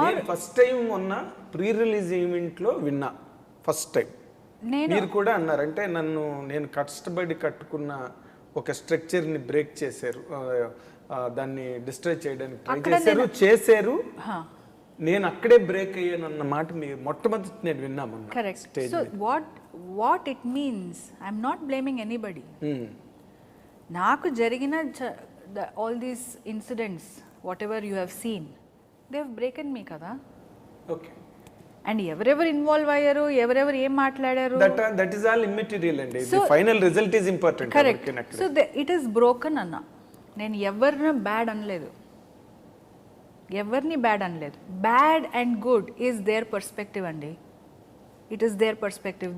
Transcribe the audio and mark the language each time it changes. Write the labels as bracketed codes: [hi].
[te] నేను first time మొన్న pre release ఈవెంట్లో విన్నా, ఫస్ట్ టైం. నేను మీరు కూడా అన్నారంటే నేను కష్టపడి కట్టుకున్న ఒక స్ట్రక్చర్ని బ్రేక్ చేశారు, దాన్ని డిస్ట్రాయ్ చేయడానికి ట్రై చేశారు. నేను అక్కడే బ్రేక్ అయ్యానన్న మాట మీరు మొట్టమొదటి నేను విన్నామన్నా. [en] correct. So what it means, I'm not blaming anybody. [te] నాకు జరిగిన [en] all these incidents, whatever you have seen, they have broken me కదా. Okay, [te] అండ్ ఎవరెవరు ఇన్వాల్వ్ అయ్యారు, ఎవరెవరు ఏం మాట్లాడారు, [en] That is all immaterial అండి. Final result is important. Correct. So it is broken అన్న. [te] నేను ఎవరిని బ్యాడ్ అనలేదు, ఎవరిని బ్యాడ్ అనలేదు. [en] Bad and good is their perspective అండి. It is their perspective.